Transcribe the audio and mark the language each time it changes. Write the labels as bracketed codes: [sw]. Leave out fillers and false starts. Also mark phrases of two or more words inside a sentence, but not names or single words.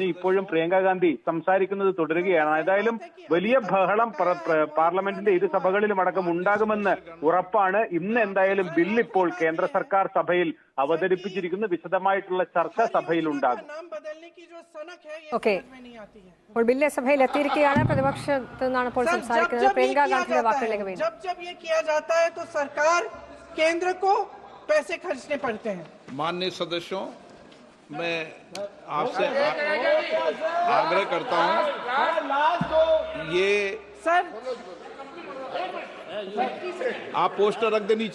[ml] ഇപ്പോഴും പ്രിയങ്ക ഗാന്ധി സംസാരിക്കുന്നത് തുടരുകയാണ്. ഏതായാലും വലിയ ബഹളം പാർലമെന്റിന്റെ ഇരു സഭകളിലും അടക്കം ഉണ്ടാകുമെന്ന് ഉറപ്പാണ്. ഇന്ന് എന്തായാലും ബില്ല് ഇപ്പോൾ കേന്ദ്ര സർക്കാർ സഭയിൽ അവതരിപ്പിച്ചിരിക്കുന്നു. വിശദമായിട്ടുള്ള ചർച്ച സഭയിൽ ഉണ്ടാകും. ഓക്കെ, അപ്പോൾ ബില്ല് സഭയിൽ എത്തിയിരിക്കുകയാണ്. പ്രതിപക്ഷത്തു നിന്നാണ് ഇപ്പോൾ സംസാരിക്കുന്നത്. പ്രിയങ്ക ഗാന്ധിയുടെ വാക്കുകളിലേക്ക് വീണ്ടും. [hi] जब ये किया जाता है तो सरकार केंद्र को पैसे खर्चने पड़ते हैं। माननीय सदस्यों, मैं आपसे आग्रह करता हूं, ये सर आप पोस्टर रख दे नीचे।